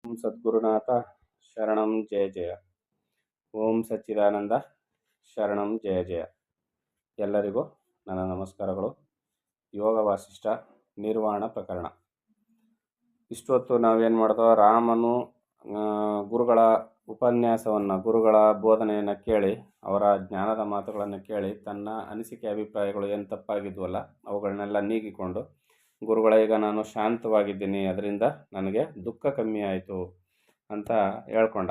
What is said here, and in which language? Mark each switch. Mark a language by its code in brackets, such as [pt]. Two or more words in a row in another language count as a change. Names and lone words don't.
[sa] ಓಂ ಸದ್ಗುರುನಾಥ ಶರಣಂ ಜಯ ಜಯ. ಓಂ ಸಚ್ಚಿದಾನಂದ ಶರಣಂ ಜಯ ಜಯ. [kn] ಎಲ್ಲರಿಗೂ ನನ್ನ ನಮಸ್ಕಾರಗಳು. ಯೋಗ ವಾಸಿಷ್ಠ ನಿರ್ವಾಣ ಪ್ರಕರಣ. ಇಷ್ಟೊತ್ತು ನಾವೇನು ಮಾಡಿದೋ, ರಾಮನು ಗುರುಗಳ ಉಪನ್ಯಾಸವನ್ನು, ಗುರುಗಳ ಬೋಧನೆಯನ್ನು ಕೇಳಿ, ಅವರ ಜ್ಞಾನದ ಮಾತುಗಳನ್ನು ಕೇಳಿ, ತನ್ನ ಅನಿಸಿಕೆ ಅಭಿಪ್ರಾಯಗಳು ಏನು ತಪ್ಪಾಗಿದ್ವಲ್ಲ ಅವುಗಳನ್ನೆಲ್ಲ ನೀಗಿಕೊಂಡು, ಗುರುಗಳ ಈಗ ನಾನು ಶಾಂತವಾಗಿದ್ದೀನಿ, ಅದರಿಂದ ನನಗೆ ದುಃಖ ಕಮ್ಮಿ ಆಯಿತು ಅಂತ ಹೇಳ್ಕೊಂಡ.